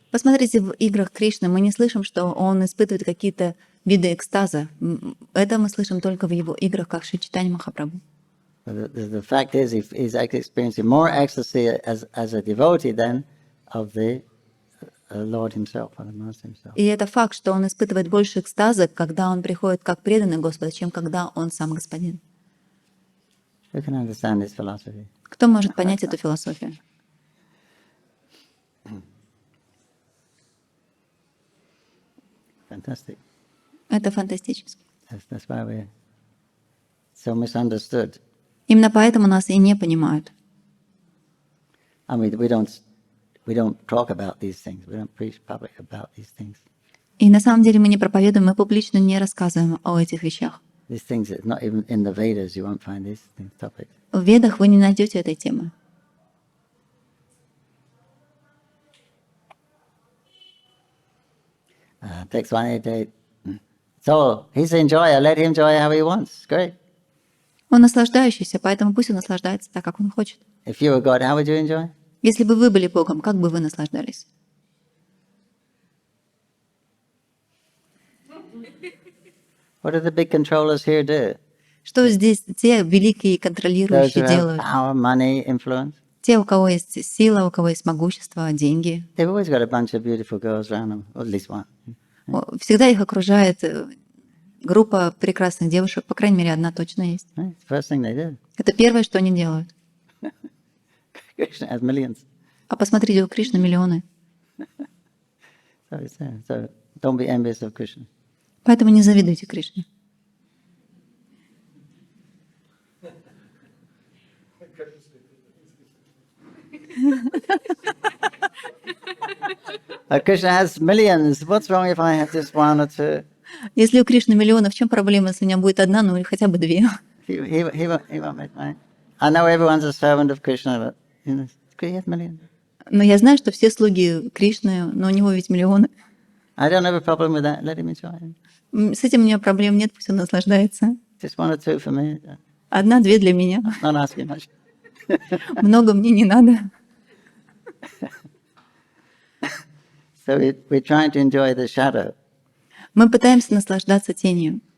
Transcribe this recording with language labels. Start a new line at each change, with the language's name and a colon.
Russian: Посмотрите, в играх Кришны мы не слышим, что он испытывает какие-то виды экстаза. Это мы слышим только в его играх, как Шри Чайтанья Махапрабху.
English: The fact is, he's actually experiencing more ecstasy as a devotee than of the Lord himself, or the Master himself.
Russian: И это факт, что он испытывает больше экстаза, когда он приходит как преданный Господу, чем когда он сам господин.
English: Who can understand this philosophy?
Russian: Кто может понять эту философию?
English: Fantastic.
Russian: Это фантастически.
English: That's why we're so misunderstood.
Russian: Именно поэтому нас и не понимают.
English: And we don't talk about these things. We don't preach public about these things.
Russian: И на самом деле мы не проповедуем, мы публично не рассказываем о этих вещах.
English: These things, not even in the Vedas, you won't find these topics.
Russian: В Ведах вы не найдете этой темы.
English: Text 188. So he's an enjoyer. Let him enjoy how he wants. Great.
Russian: Он наслаждающийся, поэтому пусть он наслаждается так, как он хочет.
English: If you were God, how would you enjoy?
Russian: Если бы вы были Богом, как бы вы наслаждались?
English: What do the big controllers here do?
Russian: Что здесь те великие
English: Those
Russian: контролирующие
English: who have
Russian: делают?
English: power, money, influence.
Russian: Те, у кого есть сила, у кого есть могущество, деньги.
English: They've always got a bunch of beautiful girls around them, or at least one.
Russian: Всегда их окружает группа прекрасных девушек, по крайней мере, одна точно есть.
English: Right? It's the first thing they do.
Russian: Это первое, что они делают.
English: Krishna has millions.
Russian: А посмотрите, у Кришны миллионы.
English: So it's there. So don't be envious of Krishna.
Russian: Поэтому не завидуйте Кришне.
English: Krishna has millions. What's wrong if I have just one or two?
Russian: Если у Кришны миллионов, в чем проблема, если у меня будет одна, ну или хотя бы две?
English: He won't make money. I know everyone's a servant of Krishna, but he has millions.
Russian: Но я знаю, что все слуги Кришны, но у него ведь миллионы.
English: I don't have a problem with that. Let him enjoy.
Russian: С этим у меня проблем нет, пусть он наслаждается.
English: Just one or two for me.
Russian: Одна-две для меня.
English: Not asking much.
Russian: Много мне не надо.
English: So we're trying to enjoy the shadow.
Russian: Мы пытаемся наслаждаться тенью.